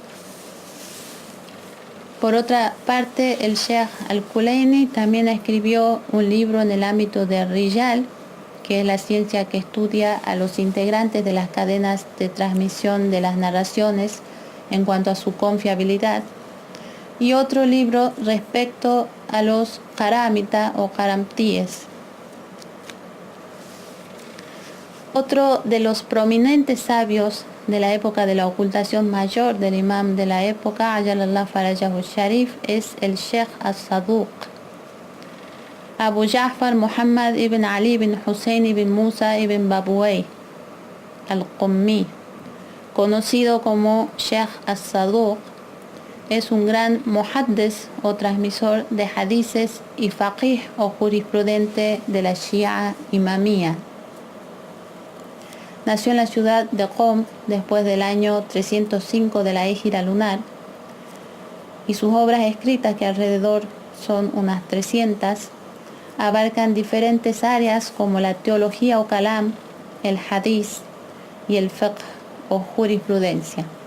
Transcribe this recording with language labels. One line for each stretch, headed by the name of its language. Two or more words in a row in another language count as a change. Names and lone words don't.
Spanish: Por otra parte, el Sheikh Al-Kulayni también escribió un libro en el ámbito de Rijal, que es la ciencia que estudia a los integrantes de las cadenas de transmisión de las narraciones en cuanto a su confiabilidad, y otro libro respecto a los karamita o karamtíes. Otro de los prominentes sabios de la época de la ocultación mayor del imam de la época,
Arabic: عجل الله فرجه الشريف,
Spanish: es el Sheikh As-Saduq Abu Ja'far Muhammad ibn Ali ibn Hussein ibn Musa ibn Babuway. al-Qummi, conocido como Sheikh al-Saduq, es un gran muhaddis o transmisor de hadices y faqih o jurisprudente de la Shia Imamía. Nació en la ciudad de Qom después del año 305 de la Égira lunar, y sus obras escritas, que alrededor son unas 300, abarcan diferentes áreas como la teología o kalam, el hadith y el fiqh o jurisprudencia.